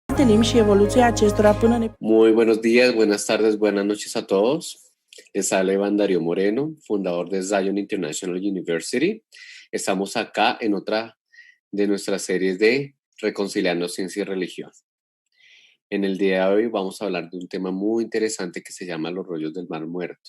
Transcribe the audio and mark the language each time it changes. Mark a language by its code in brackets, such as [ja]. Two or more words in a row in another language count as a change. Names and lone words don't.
[ro] urmărim și evoluția acestora până ne... [es] Muy buenos días, buenas tardes, buenas noches a todos. Les habla Iván Darío Moreno, fundador de Zion International University. Estamos acá en otra de nuestras series de Reconciliando Ciencia y Religión. En el día de hoy vamos a hablar de un tema muy interesante que se llama los rollos del Mar Muerto.